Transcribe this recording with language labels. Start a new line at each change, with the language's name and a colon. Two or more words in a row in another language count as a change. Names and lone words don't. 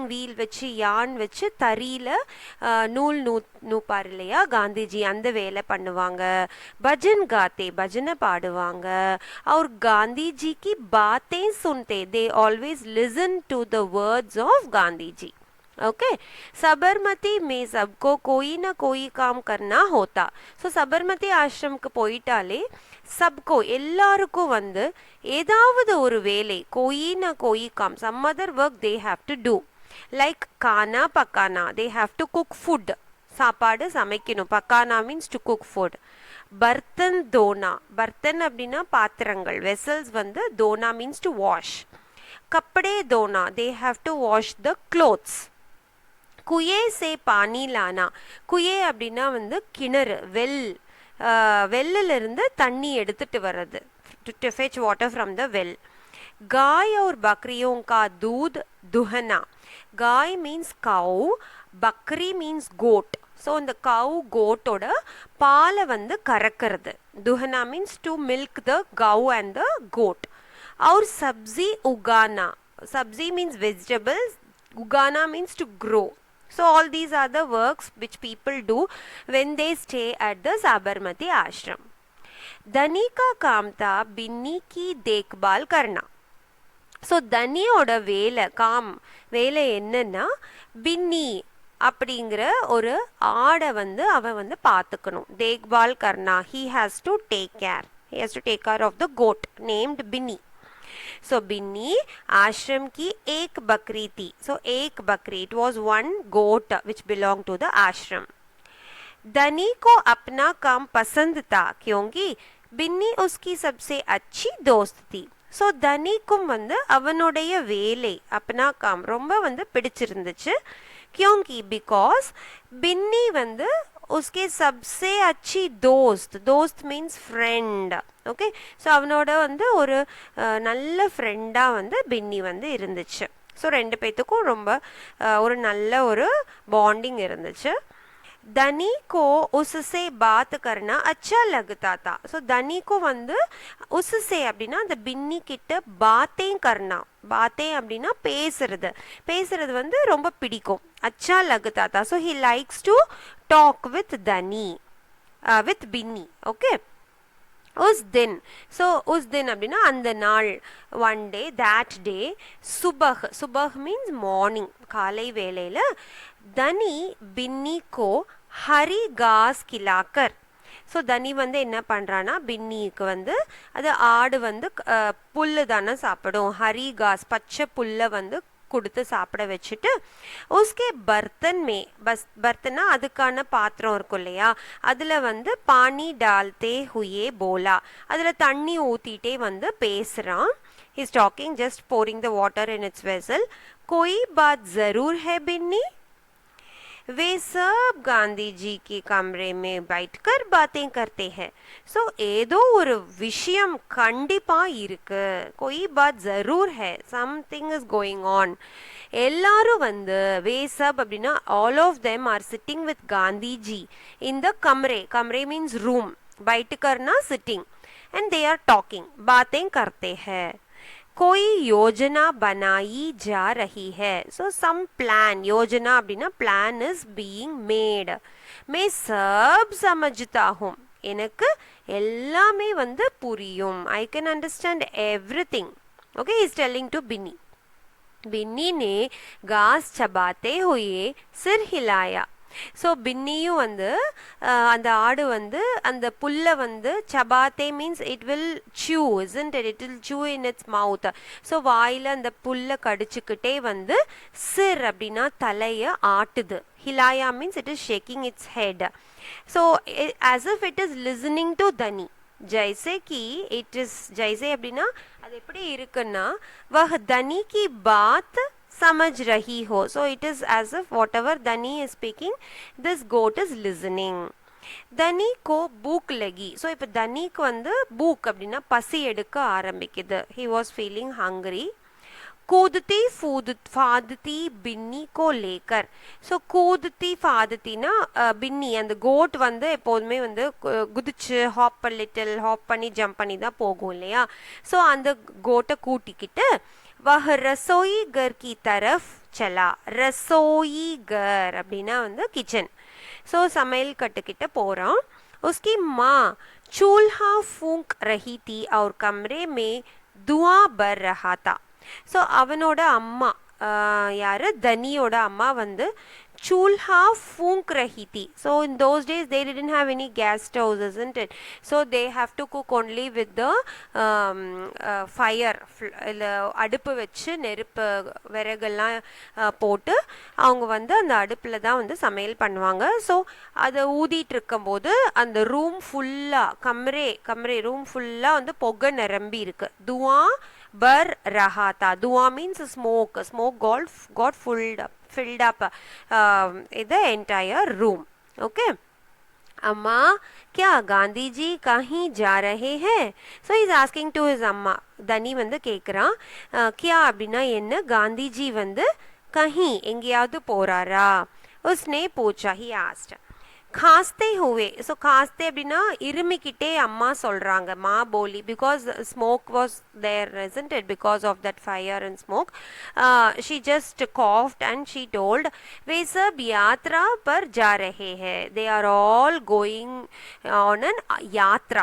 Tamil: வீல் வச்சு யான் வச்சு தறியில நூல் நூப்பார் இல்லையா காந்திஜி அந்த வேலை பண்ணுவாங்க
Hindi: भजन गाते
Tamil: பஜனை பாடுவாங்க
Hindi: और गांधी जी की बातें सुनते
English: they always listen to the words of
Hindi: गांधी जी ओके सबरमती में सबको कोई ना कोई काम करना होता सो
Tamil: सबरमती ஆசிரமுக்கு போயிட்டாலே सबको எல்லாருக்கும் வந்து ஏதாவது ஒரு வேலை
Hindi: कोई ना कोई काम
English: some other work they have to do like
Hindi: खाना पकाना
English: they have to cook food
Tamil: சாப்பாடு சமைக்கணும் பக்கானா
English: means to cook food
Hindi: बर्तन धोना
Tamil: பர்த்தன் அப்படின்னா பாத்திரங்கள் வெசல்ஸ் வந்து தோனா
English: means to wash
Hindi: कपड़े धोना
English: they have to wash the clothes
Hindi: कुएँ से पानी लाना குயே
Tamil: அப்படின்னா வந்து கிணறு வெல்லிலிருந்து தண்ணி எடுத்துட்டு வர்றது
English: to fetch water from the well
Hindi: गाय और बकरियों का दूध दुहना गाय
English: means cow
Hindi: बकरी
English: means goat so
Tamil: இந்த
English: cow goat
Tamil: ஓட பாலை வந்து கறக்கிறது
English: दुहना means to milk the cow and the goat
Hindi: और सब्जी उगाना सब्जी
English: means vegetables उगाना means to grow so all these are the works which people do when they stay at the
Tamil: Sabarmati ashram
Hindi: धनी का काम था बिन्नी की देखभाल करना
Tamil: ஸோ தனியோட வேலை வேலை என்னன்னா பின்னி அப்படிங்கிற ஒரு ஆடை வந்து அவன் வந்து பார்த்துக்கணும்
Hindi: देखभाल करना
English: he has to take care of the goat named
Tamil: பின்னி so
Hindi: बिन्नी आश्रम की एक बकरी थी
Tamil: so
Hindi: एक बकरी
English: it was one goat which belonged to the ashram
Hindi: धनी को अपना काम पसंद था क्योंकि बिन्नी उसकी सबसे अच्छी दोस्त थी
Tamil: ஸோ தனிக்கும் வந்து அவனுடைய வேலை
Hindi: अपना काम
Tamil: ரொம்ப வந்து பிடிச்சிருந்துச்சு क्योंकि बिकॉज बिन्नी வந்து
Hindi: उसके सबसे अच्छी दोस्त
Tamil: மீன்ஸ் ஃப்ரெண்ட் ஓகே ஸோ அவனோட வந்து ஒரு நல்ல ஃப்ரெண்டாக வந்து பின்னி வந்து இருந்துச்சு ஸோ ரெண்டு பேத்துக்கும் ரொம்ப ஒரு நல்ல ஒரு பாண்டிங் இருந்துச்சு
Hindi: धनी को उससे बात करना अच्छा लगता था
Tamil: सो
Hindi: धनी को
Tamil: வந்து उससे அப்படின்னா அந்த பின்னி கிட்ட
Hindi: बातें करना बातें
Tamil: அப்படின்னா பேசுறது வந்து ரொம்ப பிடிக்கும்
Hindi: अच्छा लगता था
English: so he likes to talk with
Tamil: धनी with பின்னி ஓகே
Hindi: उस दिन
Tamil: அப்படின்னா அந்த நாள்
English: one day that day
Tamil: सुबह
English: means morning
Tamil: காலை வேளையில
Hindi: धनी बिन्नी को हरी घास खिलाकर
Tamil: ஸோ தனி வந்து என்ன பண்ணுறான்னா பின்னிக்கு வந்து அது ஆடு வந்து புல்லு தானே சாப்பிடும்
Hindi: हरी घास
Tamil: பச்சை புல்லை வந்து கொடுத்து சாப்பிட வச்சுட்டு உஸ்கே பர்த்தனா அதுக்கான பாத்திரம் இருக்கும் இல்லையா அதில் வந்து
Hindi: पानी डालते हुए बोला
Tamil: அதில் தண்ணி ஊற்றிட்டே வந்து பேசுகிறான்
English: he's talking just pouring the water in its vessel
Hindi: कोई बात ज़रूर है बिन्नी वे सब गांधी जी के कमरे में बैठकर बातें करते हैं सो
Tamil: ஏதோ ஒரு விஷயம் கண்டிப்பா இருக்கு
Hindi: कोई बात जरूर है
English: something is going on
Tamil: எல்லாரும் வந்து
Hindi: वे सब அப்படின்னா
English: all of them are sitting with
Hindi: गांधी जी
English: in the
Hindi: कमरे
English: means room
Hindi: बैठकर ना
English: sitting and they are talking
Hindi: बातें करते हैं कोई योजना बनाई जा रही है सो
English: some plan
Hindi: योजना அப்படின்னா
English: plan is being made
Hindi: मैं सब समझता हूँ
Tamil: எனக்கு எல்லாமே வந்து புரியும்
English: I can understand everything okay he is telling to
Hindi: बिन्नी ने घास चबाते हुए सिर हिलाया
Tamil: ஸோ பின்னியும் வந்து அந்த ஆடு வந்து அந்த புல்லை வந்து சபாத்தே
English: means it will chew isn't it will chew in its mouth
Tamil: ஸோ வாயில் அந்த புல்லை கடிச்சுக்கிட்டே வந்து சிர் அப்படின்னா தலையை ஆட்டுது ஹிலாயா
English: means it is shaking its head
Tamil: ஸோ
English: as if it is listening to தனி
Hindi: जैसे कि
English: it is जैसे
Tamil: அப்படின்னா அது எப்படி இருக்குன்னா
Hindi: वह धनी की बात समझ रही हो
English: so it is as if whatever Dhani is speaking this goat is listening
Hindi: धनी को भूख लगी
English: so
Tamil: இப்ப தனிக்கு வந்து பூக் அப்படின்னா பசி எடுக்க ஆரம்பிக்குது
English: he was feeling hungry
Hindi: कूदती फादती बिन्नी को लेकर.
Tamil: ஸோ
Hindi: कूदती फादती
Tamil: பின்னி அந்த கோட் வந்து எப்போதுமே வந்து குதிச்சு
English: hop little hop
Tamil: பண்ணி ஜம்ப் பண்ணி தான் போகும் இல்லையா. ஸோ அந்த கோட்டை கூட்டிக்கிட்டு
Hindi: वह रसोई घर की तरफ चला. रसोई घर
Tamil: அப்படின்னா வந்து கிச்சன். ஸோ சமையல் கட்டுக்கிட்ட போகிறான்.
Hindi: उसकी माँ चूल्हा फूंक रही थी और कमरे में धुआं भर रहा था.
Tamil: ஸோ அவனோட அம்மா யாரு தனியோட அம்மா வந்து
Hindi: चूल्हा फूंक रही थी.
English: So in those days they didn't have any gas stoves, isn't it? So they have to cook only with the fire.
Tamil: அடுப்பு வச்சு நெருப்பு விறகெல்லாம் போட்டு அவங்க வந்து அந்த அடுப்பில் தான் வந்து சமையல் பண்ணுவாங்க. ஸோ அதை ஊதிட்டு இருக்கும்போது அந்த
English: room fullaaga
Tamil: கம்ரே ரூம் ஃபுல்லாக வந்து புகை நிரம்பி இருக்கு.
Hindi: धुआं भर रहा था.
English: துவா means smoke got filled up the entire room. Okay.
Hindi: अम्मा क्या गांधी जी कहीं जा रहे हैं?
English: So he is asking to his
Tamil: अम्मा. தனி வந்து கேட்குறான் क्या அப்படின்னா என்ன, காந்திஜி வந்து कहीं எங்கேயாவது போறாரா.
Hindi: उसने पूछा,
English: he asked.
Hindi: खांसते हुए.
Tamil: ஸோ खांसते அப்படின்னா இருமிக்கிட்டே அம்மா சொல்கிறாங்க.
Hindi: माँ बोली
English: because smoke was there, isn't it? Because of that fire and smoke, she just coughed and she told,
Hindi: वे सब यात्रा पर जा रहे हैं.
English: They are all going on an यात्रा.